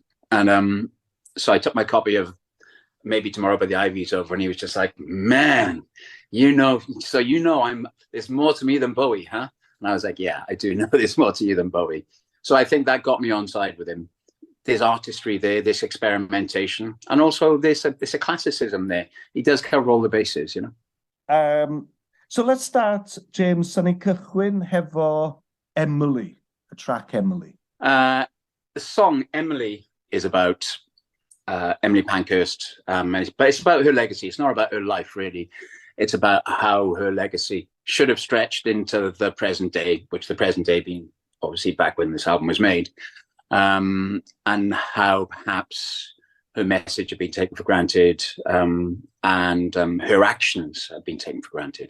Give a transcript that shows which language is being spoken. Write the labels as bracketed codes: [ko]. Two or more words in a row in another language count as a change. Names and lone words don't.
[en] And so I took my copy of Maybe Tomorrow by the Ivies over, and he was just like, man, there's more to me than Bowie, huh? And I was like, yeah, I do know there's more to you than Bowie. So I think that got me on side with him. There's artistry there, this experimentation, and also there's a classicism there. He does cover all the bases, So let's start, [cy] James, sy'n ni cychwyn hefo Emily, [en] the track Emily. The song Emily is about Emily Pankhurst, but it's about her legacy. It's not about her life, really. It's about how her legacy should have stretched into the present day, which the present day being obviously back when this album was made, and how perhaps her message had been taken for granted, and her actions have been taken for granted.